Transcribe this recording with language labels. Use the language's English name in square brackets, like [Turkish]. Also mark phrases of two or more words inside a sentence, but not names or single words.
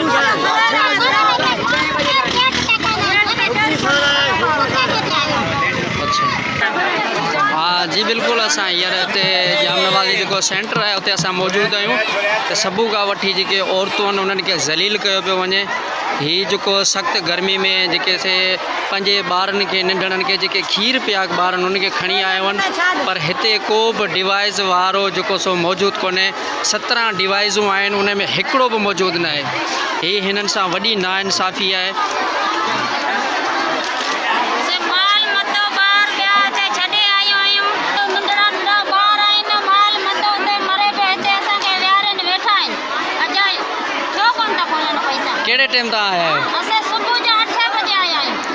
[Sindhi] हाँ जी बिल्कुल असां हींअर हिते जाम नवाज़ी जेको सेंटर आहे उते असां मौजूदु आहियूं त सभु खां वठी जेके औरतूं आहिनि उन्हनि खे ज़लील कयो पियो वञे। हीअ जेको सख़्तु गर्मी में जेके से पंहिंजे ॿारनि खे नंढड़नि खे जेके खीर पिया ॿारनि उनखे खणी आया आहिनि पर हिते को बि डिवाइस वारो जेको सो मौजूदु कोन्हे। 17 डिवाइसूं आहिनि उन में हिकिड़ो बि मौजूदु न आहे। हीअ हिननि सां वॾी नाइंसाफ़ी आहे। केड़े टाइम तक आया है? असे सुबह जो 8 बजे आया है।